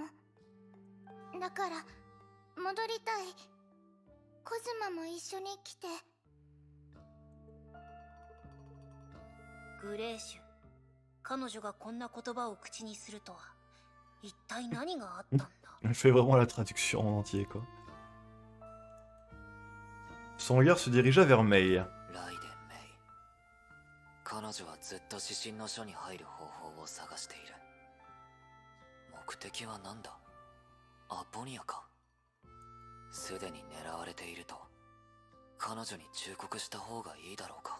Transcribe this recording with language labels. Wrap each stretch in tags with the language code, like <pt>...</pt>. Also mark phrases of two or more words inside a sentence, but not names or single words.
<ja>だから戻りたい。コズマも一緒に来て。グレーシュ、彼女がこんな言葉を口にするとは一体何があったんだ？</ja> <fr>Elle fait vraiment la traduction en entier quoi. Son regard se dirigea vers Mei.</fr> <ja>ライデン・メイ。彼女はずっと指針の書に入る方法を探している。目的は何だ？アポニアか。すでに狙われていると彼女に忠告した方がいいだろうか。</ja>